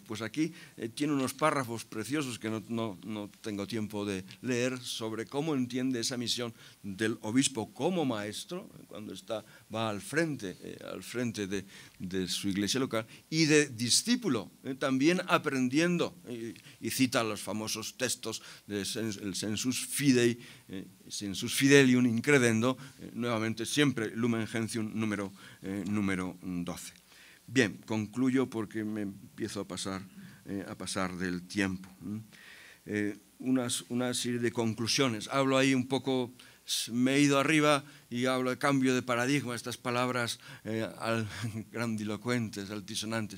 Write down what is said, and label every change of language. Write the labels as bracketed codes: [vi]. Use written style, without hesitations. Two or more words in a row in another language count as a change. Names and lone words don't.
[es] Pues aquí tiene unos párrafos preciosos que no tengo tiempo de leer sobre cómo entiende esa misión del obispo como maestro, cuando va al frente de su iglesia local, y de discípulo, también aprendiendo, y cita los famosos textos del [la] sensus fidelium incredendo, [es] nuevamente siempre Lumen Gentium número 12. Bien, concluyo porque me empiezo a pasar del tiempo. Una serie de conclusiones. Hablo ahí un poco, me he ido arriba y hablo de cambio de paradigma, estas palabras grandilocuentes, altisonantes.